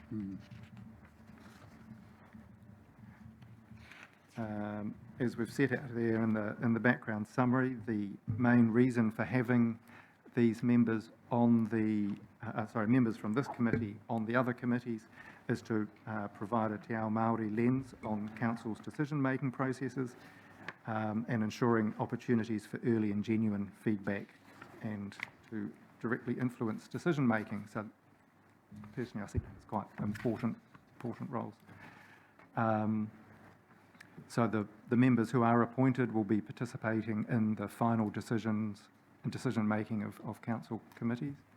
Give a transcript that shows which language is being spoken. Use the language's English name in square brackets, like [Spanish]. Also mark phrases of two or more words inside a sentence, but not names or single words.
[English] As we've set out there in the background summary, the main reason for having these members on members from this committee on the other committees is to provide a [Māori] te ao Māori [English] lens on council's decision-making processes and ensuring opportunities for early and genuine feedback and to directly influence decision-making. So personally, I think it's quite important roles. So the members who are appointed will be participating in the final decision-making of council committees.